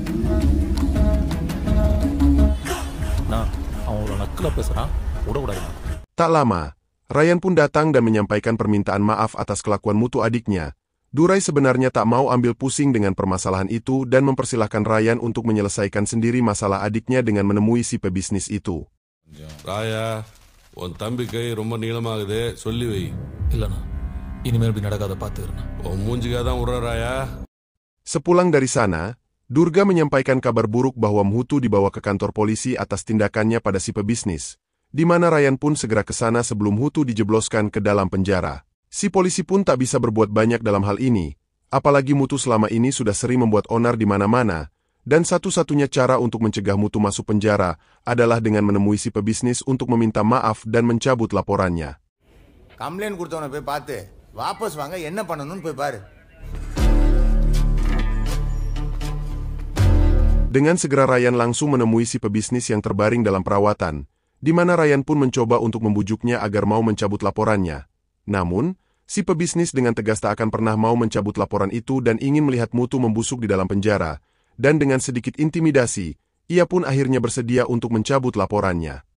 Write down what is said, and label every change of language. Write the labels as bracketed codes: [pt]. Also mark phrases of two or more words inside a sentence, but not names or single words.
[id] Tak lama, Ryan pun datang dan menyampaikan permintaan maaf atas kelakuan Mutu adiknya. Durai sebenarnya tak mau ambil pusing dengan permasalahan itu dan mempersilahkan Ryan untuk menyelesaikan sendiri masalah adiknya dengan menemui si pebisnis itu. Raya, [ta] உன் தம்பி கை ரொம்ப நீளமாகுது, சொல்லி வை. இல்லைண்ணா, இனிமேல் இப்படி நடக்காத பார்த்துக்கிறேண்ணா. உன் மூஞ்சிக்காக தான் விடுற Raya. [id] Sepulang dari sana, Durga menyampaikan kabar buruk bahwa Mutu dibawa ke kantor polisi atas tindakannya pada si pebisnis, di mana Ryan pun segera ke sana sebelum Mutu dijebloskan ke dalam penjara. Si polisi pun tak bisa berbuat banyak dalam hal ini, apalagi Mutu selama ini sudah sering membuat onar di mana-mana, dan satu-satunya cara untuk mencegah Mutu masuk penjara adalah dengan menemui si pebisnis untuk meminta maaf dan mencabut laporannya. [ta] கம்ப்ளைண்ட் கொடுத்தவனை போய் பார்த்து வாபஸ் வாங்க என்ன பண்ணணும்னு போய் பாரு. [id] Dengan segera Ryan langsung menemui si pebisnis yang terbaring dalam perawatan, di mana Ryan pun mencoba untuk membujuknya agar mau mencabut laporannya. Namun, si pebisnis dengan tegas tak akan pernah mau mencabut laporan itu dan ingin melihat Mutu membusuk di dalam penjara, dan dengan sedikit intimidasi, ia pun akhirnya bersedia untuk mencabut laporannya.